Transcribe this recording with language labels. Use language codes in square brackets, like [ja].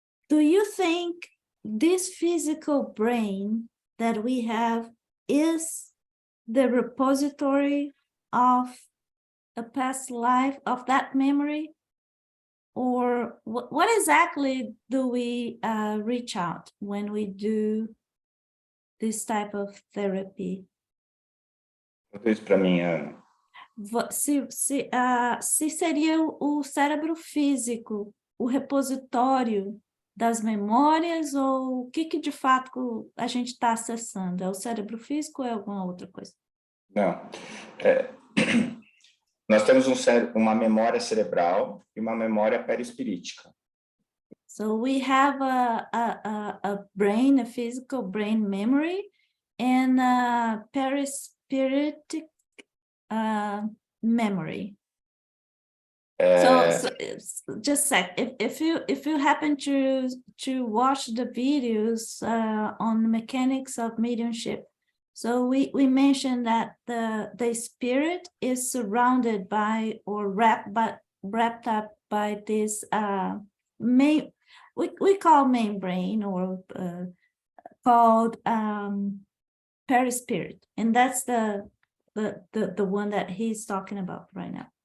[en] you think this physical brain that we have is the repository of a past life, of that memory? Or what exactly do we reach out when we do this type of therapy? [pt] Conta isso para mim, Ana. Se seria o cérebro físico, o repositório das memórias, ou o que de fato a gente está acessando? É o cérebro físico ou é alguma outra coisa? Não. Nós temos uma memória cerebral e uma memória perispirítica. [en] So we have a brain, a physical brain memory, and a perispiritic memory. So just a sec. If you happen to watch the videos on the mechanics of mediumship, so we mentioned that the spirit is surrounded by or wrapped up by this main, we call membrane, or called perispirit, and that's the one that he's talking about right now.